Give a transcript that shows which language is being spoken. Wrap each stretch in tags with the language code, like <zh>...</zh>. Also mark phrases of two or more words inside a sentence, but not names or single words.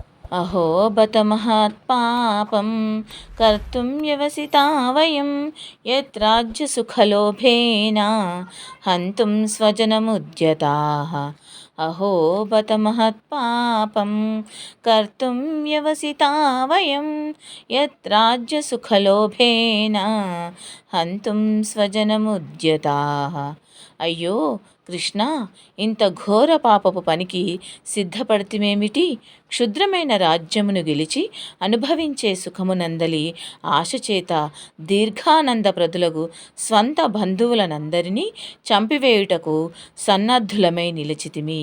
<sa>अहो बत महत्पापं कर्तुं व्यवसिता वयं यत्राज्यसुखलोभेन हन्तुं स्वजनमुद्यताः। अहो बत महत्पापं कर्तुं व्यवसिता वयं यत्राज्यसुखलोभेन हन्तुं स्वजनमुद्यताः।</sa> <te>అయ్యో కృష్ణ, ఇంత ఘోర పాపపు పనికి సిద్ధపడితిమేమిటి? క్షుద్రమైన రాజ్యమును గెలిచి అనుభవించే సుఖమునందలి ఆశచేత దీర్ఘానంద ప్రదులగు స్వంత బంధువులనందరినీ చంపివేయుటకు సన్నద్ధులమై నిలిచితిమి.</te>